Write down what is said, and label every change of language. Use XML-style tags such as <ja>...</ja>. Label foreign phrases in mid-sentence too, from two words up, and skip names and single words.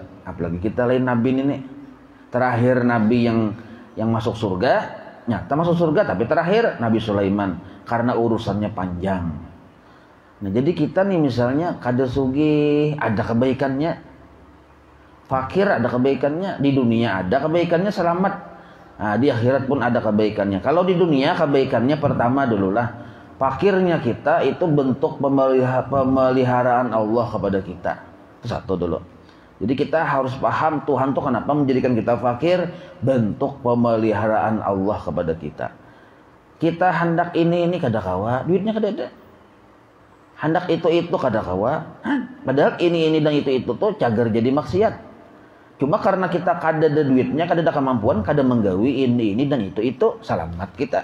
<id>Apalagi kita lain Nabi ini nih. Terakhir Nabi yang masuk surga, nyata masuk surga, tapi terakhir Nabi Sulaiman karena urusannya panjang. Nah jadi kita nih misalnya kada sugih ada kebaikannya, fakir ada kebaikannya, di dunia ada kebaikannya selamat, nah, di akhirat pun ada kebaikannya. Kalau di dunia kebaikannya pertama dululah, fakirnya kita itu bentuk pemeliharaan Allah kepada kita, itu satu dulu. Jadi kita harus paham Tuhan tuh kenapa menjadikan kita fakir, bentuk pemeliharaan Allah kepada kita. Kita hendak ini kada kawa, duitnya kada ada. Hendak itu kada kawa, padahal ini dan itu tuh cagar jadi maksiat. Cuma karena kita kada ada duitnya, kada ada kemampuan, kada menggawi ini dan itu selamat kita.</id>